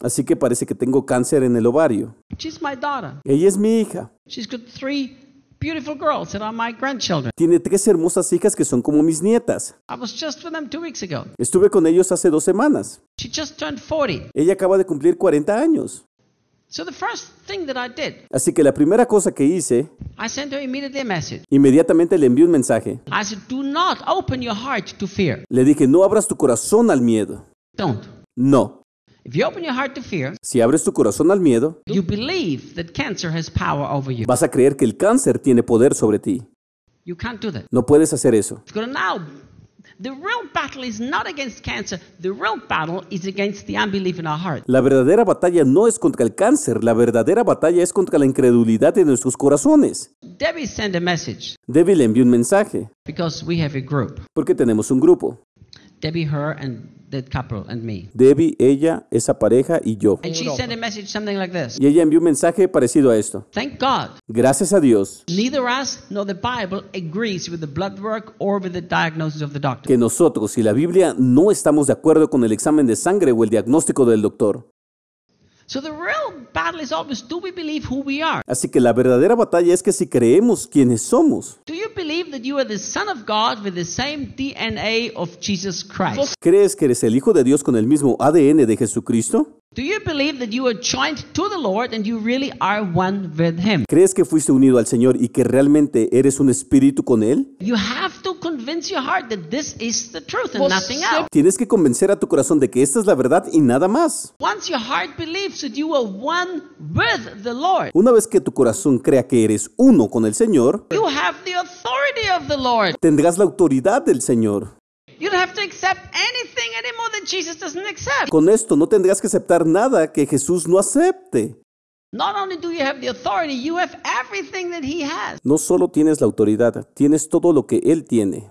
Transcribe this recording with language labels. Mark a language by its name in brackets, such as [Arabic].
[Spanish] Así que parece que tengo cáncer en el ovario. [English] She's my daughter. [Spanish] Ella es mi hija. [English] She's got 3 beautiful girls that are my grandchildren. [Spanish] Tiene 3 hermosas hijas que son como mis nietas. [English] I was just with them 2 weeks ago. [Spanish] Estuve con ellos hace 2 semanas. [English] She just turned 40. [Spanish] Ella acaba de cumplir 40 años. [English] So the first thing that I did, [Spanish] así que la primera cosa que hice, [English] I sent her immediately a message. [Spanish] Inmediatamente le envié un mensaje. [English] I said, do not open your heart to fear. [Spanish] Le dije, no abras tu corazón al miedo. [English] Don't. [Spanish] No. [English] If you open your heart to fear, [Spanish] si abres tu corazón al miedo, [English] you believe that cancer has power over you. [Spanish] Vas a creer que el cáncer tiene poder sobre ti. [English] You can't do that. [Spanish] No puedes hacer eso. [English] Now, the real battle is not against cancer. The real battle is against the unbelief in our heart. [Spanish] La verdadera batalla no es contra el cáncer. La verdadera batalla es contra la incredulidad de nuestros corazones. [English] Debbie sent a message. [Spanish] Debbie le envió un mensaje. [English] Because we have a group. [Spanish] Porque tenemos un grupo. [English] Debbie, her, and that couple, and me. [Spanish] Debbie, ella, esa pareja y yo. [English] And she sent a message something like this. [Spanish] Y ella envió un mensaje parecido a esto. [English] Thank God. [Spanish] Gracias a Dios. [English] Neither us nor the Bible agrees with the blood work or with the diagnosis of the doctor. [Spanish] Que nosotros y la Biblia no estamos de acuerdo con el examen de sangre o el diagnóstico del doctor. [English] So the real battle is always, do we believe who we are? [Spanish] Así que la verdadera batalla es que si creemos quiénes somos. [English] Do you believe that you are the son of God with the same DNA of Jesus Christ? [Spanish] ¿Crees que eres el hijo de Dios con el mismo ADN de Jesucristo? [English] Do you believe that you are joined to the Lord and you really are one with Him? [Spanish] ¿Crees que fuiste unido al Señor y que realmente eres un espíritu con Él? [English] You have to convince your heart that this is the truth and nothing else. [Spanish] Tienes que convencer a tu corazón de que esta es la verdad y nada más. [English] Once your heart believes that you are one with the Lord, [Spanish] una vez que tu corazón crea que eres uno con el Señor, [English] you have the authority of the Lord. [Spanish] Tendrás la autoridad del Señor. [English] You don't have to accept anything anymore that Jesus doesn't accept. [Spanish] Con esto no tendrás que aceptar nada que Jesús no acepte. [English] Not only do you have the authority, you have everything that he has. [Spanish] No solo tienes la autoridad, tienes todo lo que él tiene.